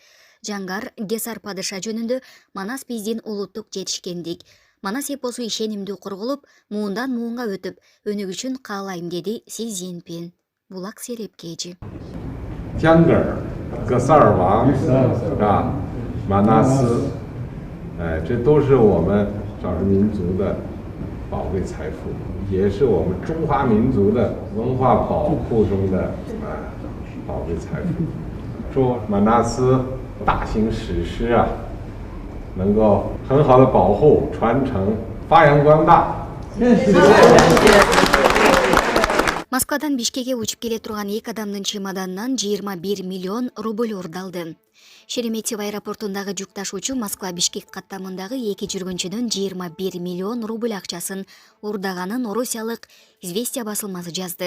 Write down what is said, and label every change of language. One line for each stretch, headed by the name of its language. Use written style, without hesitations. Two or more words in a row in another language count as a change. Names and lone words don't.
Kyrgyz: Жаңгар Гесар падыша жөнүндө Манас биздин улуттук жетишкендик. Манас эпосу ишенимдүү корголуп, муундан муунга өтүп, өнүгүшүн каалайм, деди Си Цзиньпин. Булак Сереп кежи. Тянгар, Гасар-Ван, Манас,
Chinese: 这都是我们少数民族的宝贵财富，也是我们中华民族的文化宝库中的宝贵财富。祝马纳斯大型史诗能够很好的保护、传承、发扬光大。谢谢。
Kyrgyz: Москвадан Бишкекке учуп келе турган эки адамдын чемоданынан 21 миллион рубль урдалды. Шереметьево аэропортундагы жүк ташуучу Москва Бишкек каттамындагы эки жүргүнчүнүн 21 миллион рубль акчасын урдаганын орусиялык «Известия» басылмасы жазды.